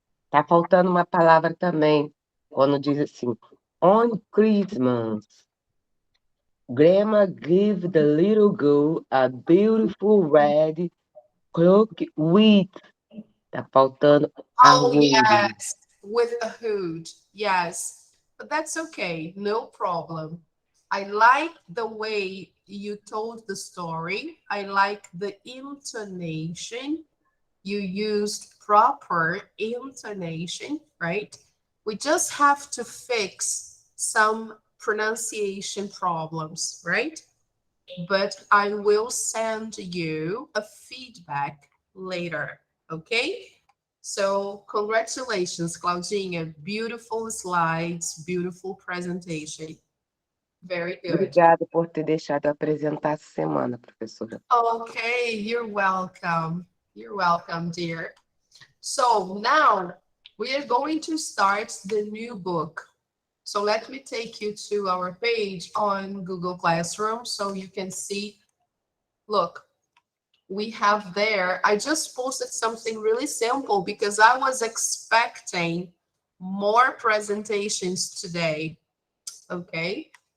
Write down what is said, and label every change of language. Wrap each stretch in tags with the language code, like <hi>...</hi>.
<pt>Tá faltando uma palavra também, quando diz assim,</pt> <en>on Christmas. Grandma gave the little girl a beautiful red cloak with.</en> <pt>Tá faltando a Oh,</pt> <en>hood. yes, with a hood. Yes. but that's okay, no problem. I like the way you told the story. I like the intonation. You used proper intonation, right? We just have to fix some pronunciation problems, right? But I will send you a feedback later, okay? So, congratulations, Claudinha. Beautiful slides, beautiful presentation. Very good.</en> <pt>Obrigada por ter deixado eu apresentar essa semana, professora.</pt> <en>Okay, you're welcome. You're welcome, dear. So now we are going to start the new book. So let me take you to our page on Google Classroom so you can see. Look, we have there, I just posted something really simple because I was expecting more presentations today. Okay.</en>